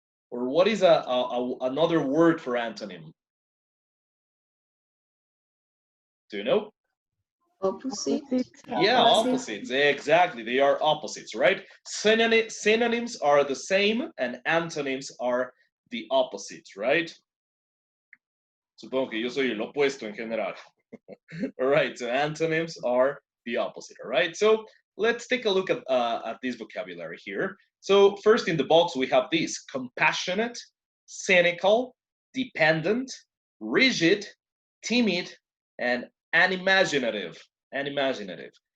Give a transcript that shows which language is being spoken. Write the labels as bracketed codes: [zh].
[en] Or what is another word for antonym? Do you know? Opposite. Yeah, opposites. Exactly. They are opposites, right? Synonyms are the same and antonyms are the opposites, right? [es] Supongo que yo soy el opuesto en general. [en] All right, so antonyms are the opposite, all right? So let's take a look at this vocabulary here. So first in the box, we have this: compassionate, cynical, dependent, rigid, timid, and unimaginative. Unimaginative.